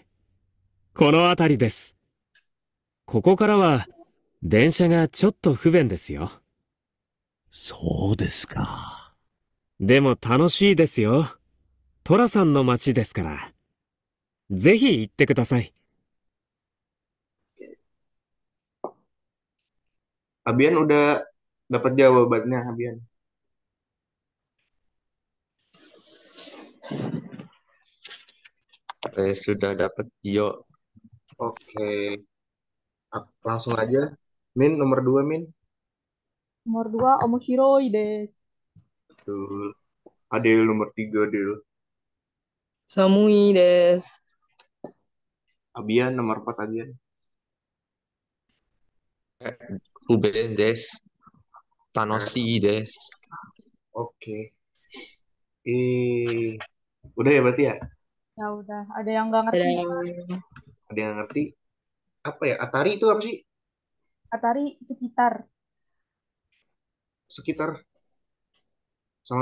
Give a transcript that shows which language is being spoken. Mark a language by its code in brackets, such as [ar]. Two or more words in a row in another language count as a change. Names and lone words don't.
[ja] このあたりです。ここからは電車がちょっと不便ですよ。そうですか。でも楽しいですよ。寅さんの町ですから。ぜひ行ってください。 [id] Abian udah dapat jawabannya, Abian. Saya sudah dapat Tio. Oke. Langsung aja. Min, nomor 2, Min. Nomor 2, [ja] 面白いです. [id] Betul. Adel nomor 3, Adel. [ja] 寒いです. [id] Abian nomor 4, Abian. [ja] 不便です. 楽しいです. [id] Oke. Udah ya berarti ya? Ya udah, ada yang nggak Ada ngerti. yang Ada yang ngerti? Apa ya? Atari itu apa sih? Atari sekitar. Sekitar sama